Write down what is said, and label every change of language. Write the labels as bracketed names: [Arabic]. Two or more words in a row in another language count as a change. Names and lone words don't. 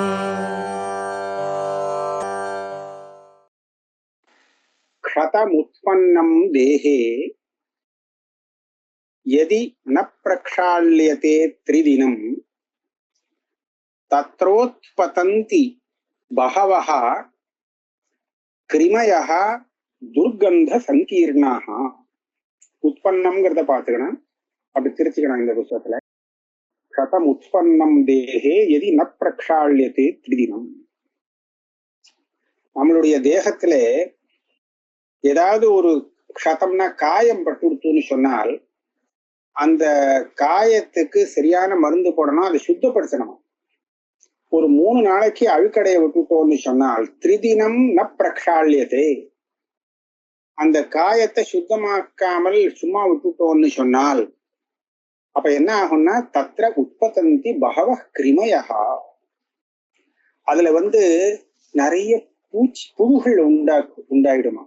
[Sanskrit] क्षतमुत्पन्नं देहे यदि न प्रक्षाल्यते त्रिदिनं तत्रोत्पतन्ति बहवः क्रिमयः दुर्गंध संकीर्णाः. [Tamil] उत्पन्नம்ங்கறத பாத்துக்கணும், அப்படி திருத்திக்கணும் இந்த புத்தகத்துல. [Sanskrit] क्षतम उत्पन्नम देहे यदि न प्रक्षाल्यते त्रिदिனம். [Tamil] நம்மளுடைய தேகத்துல ஏதாவது ஒரு க்ஷதம்னா காயம் பட்டுடுத்துன்னு சொன்னால் அந்த காயத்துக்கு சரியான மருந்து போடணும், அதை சுத்தப்படுத்தணும். ஒரு 3 நாளைக்கு அழுக்கடைய விட்டுட்டோம்னு சொன்னால் [Sanskrit] त्रिदिनं न प्रक्षाल्यते, [Tamil] அந்த காயத்தை சுத்தமாக்காமல் சும்மா விட்டுட்டோம்னு சொன்னால் அப்ப என்ன ஆகும்னா [Sanskrit] तत्र उत्पतन्ति बहवः क्रिमयः, [Tamil] அதுல நிறைய புழுகள் உண்டாயிடுமா.